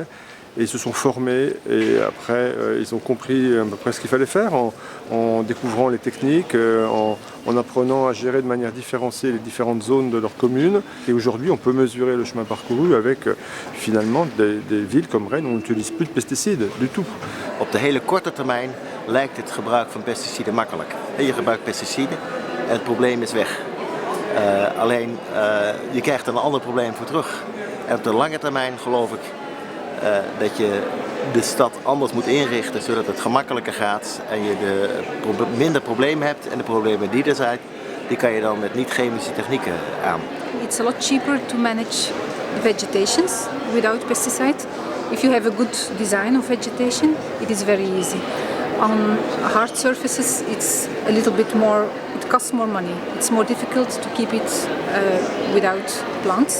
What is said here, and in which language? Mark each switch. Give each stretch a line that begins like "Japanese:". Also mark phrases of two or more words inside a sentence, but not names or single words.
French: Et ils se sont formés et après ils ont compris à peu près ce qu'il fallait faire en découvrant les techniques, en apprenant à gérer de manière différenciée les différentes zones de leur commune. Et aujourd'hui on peut mesurer le chemin parcouru avec finalement des villes comme Rennes où on n'utilise plus de pesticides du tout.
Dutch: Op de hele korte termijn lijkt het gebruik van pesticiden makkelijk. Je gebruikt pesticiden en het probleem is weg. Alleen je krijgt er een ander probleem voor terug. En op de lange termijn geloof ik dat je de stad anders moet inrichten zodat het gemakkelijker gaat en je minder problemen hebt en de problemen die er zijn, die kan je dan met niet-chemische technieken aan.
English: It's a lot cheaper to manage vegetations without pesticides. If you have a good design of vegetation, it is very easy. On hard surfaces, it's a little bit more, it costs more money. It's more difficult to keep it without plants.